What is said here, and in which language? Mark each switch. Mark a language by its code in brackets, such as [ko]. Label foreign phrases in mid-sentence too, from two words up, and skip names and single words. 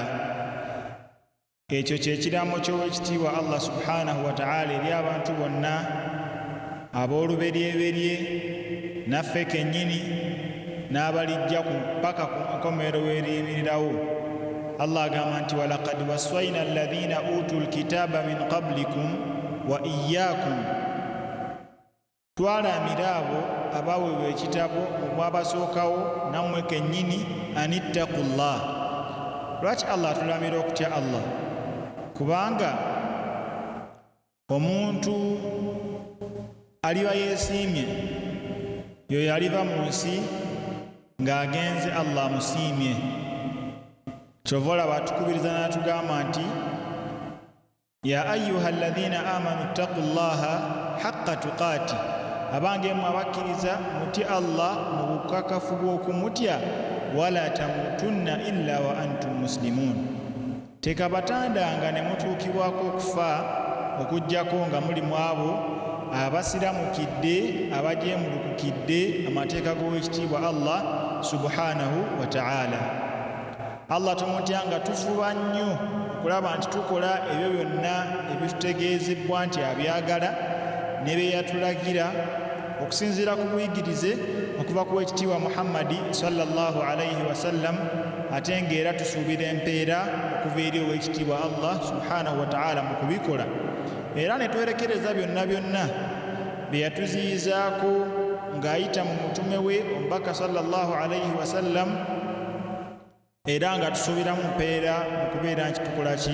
[lg] Ekyo kyekiraamo ky'owekitiibwa Allah [ar] سبحانه وتعالى [lg] eri abantu bonna ab'oluberyeberye naffe kennyini n'abalijja paka ku nkomerero w'eriyimirirawo. [ar] Allah [lg] agamba nti [ar] ولقد وصينا الذين أوتوا الكتاب من قبلكم وإياكم, [lg] twalamira abo abaweebwa ekitabo omwabasookawo nammwe kennyini anittaqullah. Lwaki Allah atulamira okutya Allah? Kubanga omuntu aliba yeesiimye yoyo aliva mu nsi ng'agenze Allah amusiimye. Kyova olaba atukubiriza n'atugamba nti [ar] يا أيها الذين آمنوا اتقوا الله حق تقاته, [lg] abange mmwe abakkiriza mutye Allah mu bukakafu bw'okumutya, [ar] ولا تموتن إلا وأنتم مسلمون, [lg] tekabatandanga ne mutuukibwako okufa okuggyako nga muli mu abo abasiramukidde abajeemulukukidde amateeka g'owekitiibwa Allah [ar] سبحانه وتعالى. [lg] Allah tumutya nga tufuba nnyo okulaba nti tukola ebyo byonna ebitutegeezebwa nti abyagala ne bye yatulagira okusinziira ku buyigirize okuva ku wekitiibwa Muhammadi [ar] صلى الله عليه وسلم, [lg] ate ng'era tusuubira empeera okuva eri owekitiibwa Allah [ar] سبحانه وتعالى [lg] mu kubikola, era ne twerekereza byonna byonna bye yatuziyizaako ng'ayita mu mutume we omubaka [ar] صلى الله عليه وسلم, [lg] era nga tusuubiramu mpeera mu kubeera nti tukola ki?